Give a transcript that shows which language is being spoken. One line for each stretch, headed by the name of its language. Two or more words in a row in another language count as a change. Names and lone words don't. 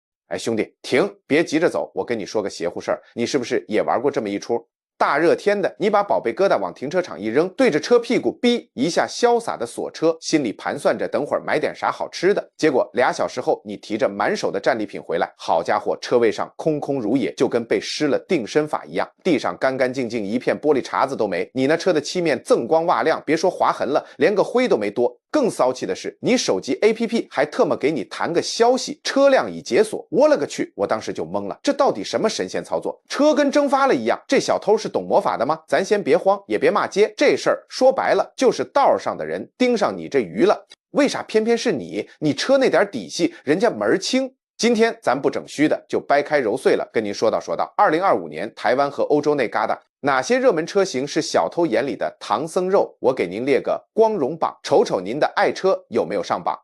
Chinese: 哎，兄弟，停，別急着走，我跟你說個邪乎事兒，你是不是也玩過這麼一出？大熱天的，你把寶貝疙瘩往停車場一扔，對着車屁股嗶一下瀟灑的鎖車，心裡盤算着等會兒買點啥好吃的。結果2小時後，你提着滿手的戰利品回來，好家伙，車位上空空如也，就跟被施了定身法一樣，地上干干淨淨，一片玻璃碴子都沒。你那車的漆面锃光瓦亮，別說劃痕了，連個灰都沒多。更騷氣的是，你手機 APP 還特麼給你彈個消息，車輛已解鎖。我勒個去！我當時就懵了，這到底什麼神仙操作？車跟蒸發了一樣，這小偷是懂魔法的嗎？咱先別慌，也別罵街，這事兒說白了就是道上的人盯上你這魚了。為啥偏偏是你？你車那點底細，人家門兒清。今天咱不整虛的，就掰開揉碎了跟您说道2025年台灣和歐洲那旮瘩哪些熱門車型是小偷眼裡的唐僧肉，我給您列個光榮榜，瞅瞅您的愛車有沒有上榜。